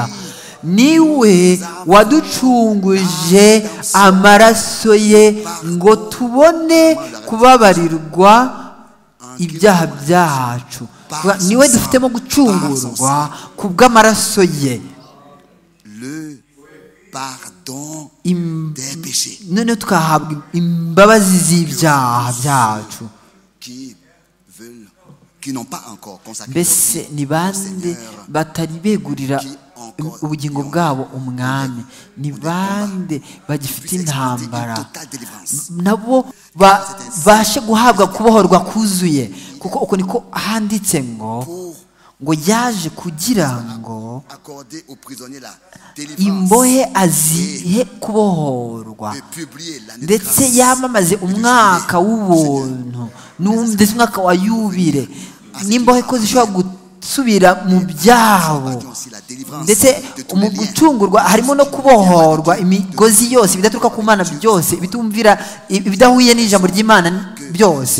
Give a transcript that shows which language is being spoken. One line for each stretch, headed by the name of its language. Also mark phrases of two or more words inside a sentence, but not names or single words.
Kinyarwanda: Niwe waducunguje amaraso ye ngo tubone kubabarirwa ibyaha byacu. Niwe dufitemo gucungurwa ku bw'amaraso ye. None tukahabwa imbabazi z'ibyaha byacu
French: qui n'ont pas encore consacré
Kinyarwanda: mbese ni bande batari begurira ubugingo bwabo umwami? ni bande bagifite intambara nabo babashe guhabwa kubohorwa kuzuye? kuko uko niko handitse ngo yaje kugira ngo imbohe azihe kubohorwa ndetse yamamaze umwaka w'ubuntu ndetse umwaka wa yubile n'imbohe ko zishobora gusubira mu byabo ndetse mu gucungurwa harimo no kubohorwa imigozi yose ibidaturuka ku Mana byose ibitumvira ibidahuye n'ijambo ry'Imana byose.